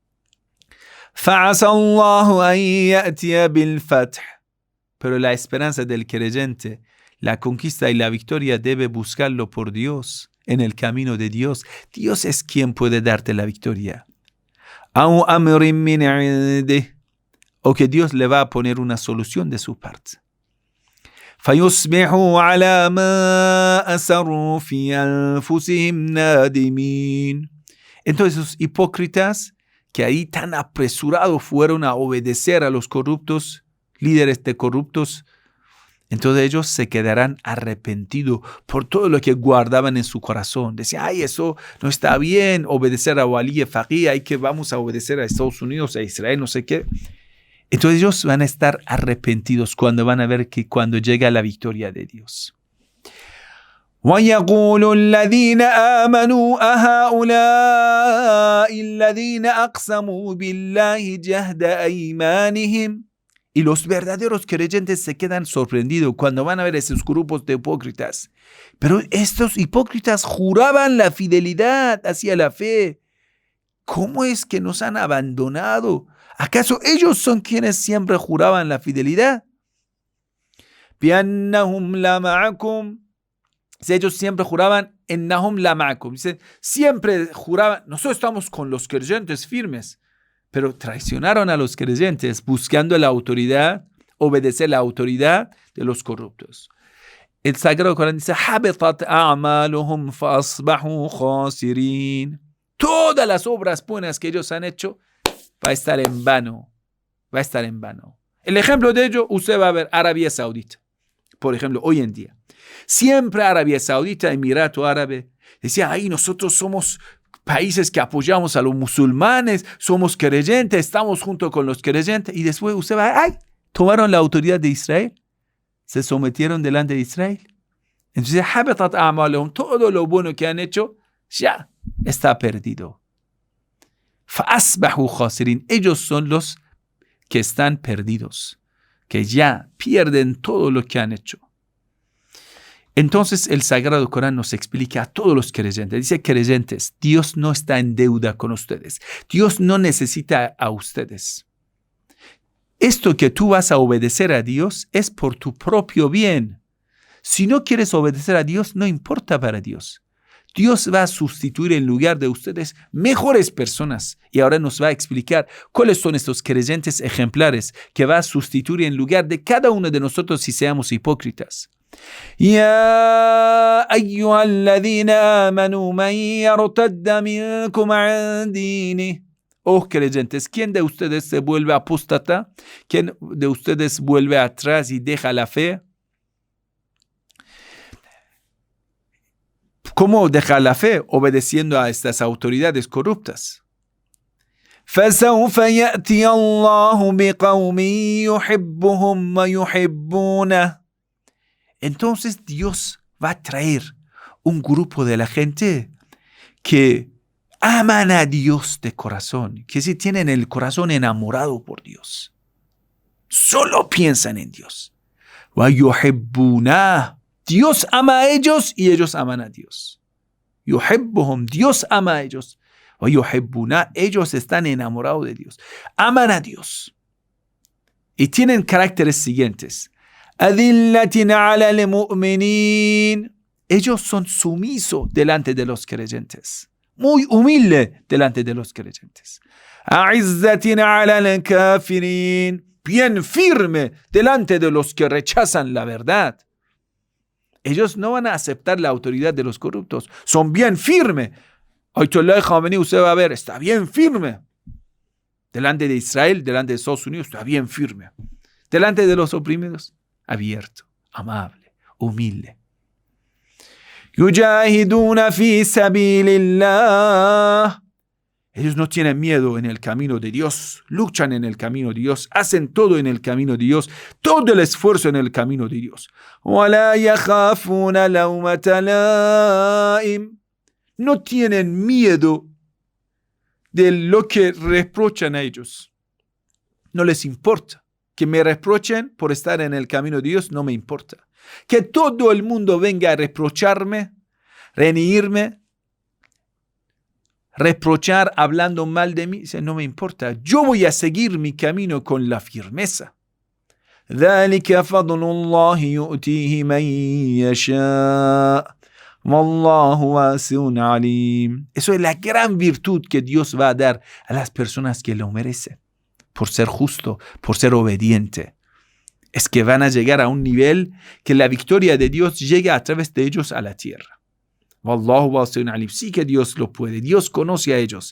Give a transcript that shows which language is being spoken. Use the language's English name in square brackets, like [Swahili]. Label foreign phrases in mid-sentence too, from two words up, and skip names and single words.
[Arabic] فَعَسَى اللَّهُ أَن يَأْتِيَ بِالْفَتْحِ. [Spanish] Pero la esperanza del creyente, la conquista y la victoria debe buscarlo por Dios, en el camino de Dios. Dios es quien puede darte la victoria. [Arabic] أَوْ أَمْرٍ مِّنْ عِنْدِهِ. [Spanish] O que Dios le va a poner una solución de su parte. [Arabic] فَيُصْبِحُوا عَلَى مَا أَسَرُّوا فِي أَنفُسِهِمْ نَادِمِينَ. [Spanish] Entonces esos hipócritas que ahí tan apresurados fueron a obedecer a los corruptos, líderes de corruptos, entonces ellos se quedarán arrepentidos por todo lo que guardaban en su corazón. Decían, ay, eso no está bien, obedecer a Wali Faqih, hay que vamos a obedecer a Estados Unidos, a Israel, no sé qué. Entonces ellos van a estar arrepentidos cuando van a ver que cuando llega la victoria de Dios. [Arabic] وَيَقُولُ الَّذِينَ آمَنُوا أَهَؤُلَاءِ الَّذِينَ أَقْسَمُوا بِاللَّهِ جَهْدَ أَيْمَانِهِمْ. [Spanish] Y los verdaderos creyentes se quedan sorprendidos cuando van a ver esos grupos de hipócritas. Pero estos hipócritas juraban la fidelidad hacia la fe. ¿Cómo es que nos han abandonado? ¿Acaso ellos son quienes siempre juraban la fidelidad? [Arabic] بِأَنَّهُمْ لَمَعَكُمْ. [Spanish] Si ellos siempre juraban, [Arabic] إنهم لمعكم. [Spanish] Dice, siempre juraban, nosotros estamos con los creyentes firmes, pero traicionaron a los creyentes buscando la autoridad, obedecer la autoridad de los corruptos. El Sagrado Corán dice, [Arabic] حبطت أعمالهم فأصبحوا خاسرين. [Spanish] Todas las obras buenas que ellos han hecho va a estar en vano. Va a estar en vano. El ejemplo de ello, usted va a ver Arabia Saudita. Por ejemplo, hoy en día. Siempre Arabia Saudita, Emirato Árabe, decía, ahí nosotros somos países que apoyamos a los musulmanes, somos creyentes, estamos junto con los creyentes, y después usted va, ay, tomaron la autoridad de Israel, se sometieron delante de Israel. Entonces, [Arabic] حبطت أعمالهم, [Spanish] todo lo bueno que han hecho, ya está perdido. [Arabic] فأصبحوا خاسرين, [Spanish] ellos son los que están perdidos, que ya pierden todo lo que han hecho. Entonces el Sagrado Corán nos explica a todos los creyentes, dice creyentes, Dios no está en deuda con ustedes, Dios no necesita a ustedes. Esto que tú vas a obedecer a Dios es por tu propio bien. Si no quieres obedecer a Dios, no importa para Dios. Dios va a sustituir en lugar de ustedes mejores personas. Y ahora nos va a explicar cuáles son estos creyentes ejemplares que va a sustituir en lugar de cada uno de nosotros si seamos hipócritas. [Arabic] يا أيها الذين آمنوا من يرتد منكم عن دينه. [Spanish] Oh creyentes, ¿quién de ustedes se vuelve apóstata? ¿Quién de ustedes vuelve atrás y deja la fe? ¿Cómo dejar la fe? Obedeciendo a estas autoridades corruptas. [Arabic] فَسَوْفَ يَأْتِيَ اللَّهُ بِقَوْمٍ يُحِبُّهُمْ وَيُحِبُّونَهُ. [Spanish] Entonces Dios va a traer un grupo de la gente que aman a Dios de corazón, que sí tienen el corazón enamorado por Dios. Solo piensan en Dios. وَيُحِبُّونَهُ. Dios ama a ellos y ellos aman a Dios. Yuhibbuhum, Dios ama a ellos. O yuhibbuna, ellos están enamorados de Dios. Aman a Dios. Y tienen caracteres siguientes. [Arabic] أذلة على المؤمنين. [Spanish] Ellos son sumisos delante de los creyentes. Muy humilde delante de los creyentes. [Arabic] أعزة على الكافرين. [Spanish] Bien firme delante de los que rechazan la verdad. Ellos no van a aceptar la autoridad de los corruptos. Son bien firmes. Ayatollah Khamenei, usted va a ver, está bien firme. Delante de Israel, delante de Estados Unidos, está bien firme. Delante de los oprimidos, abierto, amable, humilde. [Arabic] يجاهدون في سبيل الله. [Spanish] Ellos no tienen miedo en el camino de Dios, luchan en el camino de Dios, hacen todo en el camino de Dios, todo el esfuerzo en el camino de Dios. [Arabic] وَلَا يَخَافُونَ لَوْمَةَ لَائِمٍ. [Spanish] No tienen miedo de lo que reprochan a ellos. No les importa. Que me reprochen por estar en el camino de Dios, no me importa. Que todo el mundo venga a reprocharme, reñirme, reprochar hablando mal de mí, no me importa. Yo voy a seguir mi camino con la firmeza. [Arabic] ذَلِكَ فَضْلُ اللَّهِ يُؤْتِيهِ مَن يَشَاءُ وَاللَّهُ وَاسِعٌ عَلِيمٌ. [Spanish] Eso es la gran virtud que Dios va a dar a las personas que lo merecen. Por ser justo, por ser obediente. Es que van a llegar a un nivel que la victoria de Dios llega a través de ellos a la tierra. [Arabic] والله واسع عليم. [Spanish] Sí que Dios lo puede. Dios conoce a ellos.